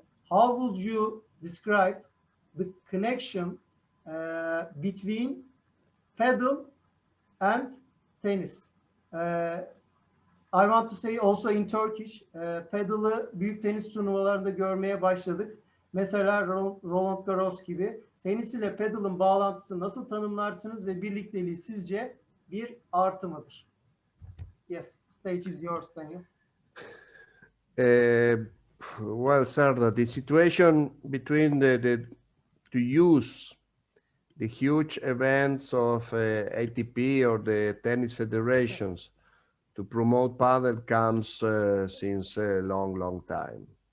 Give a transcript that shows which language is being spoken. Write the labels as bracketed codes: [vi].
[en] How would you describe the connection between Padel and tennis? I want to say also in Turkish, [tr] Padel'ı büyük tenis turnuvalarında görmeye başladık. Mesela Roland Garros gibi. Tenis ile Padel'ın bağlantısı nasıl tanımlarsınız ve birlikteliği sizce bir artı mıdır? [en] Yes, stage is yours, Daniel. Well, Sarda, the situation between to use the huge events of ATP or the tennis federations to promote padel comes since a long time.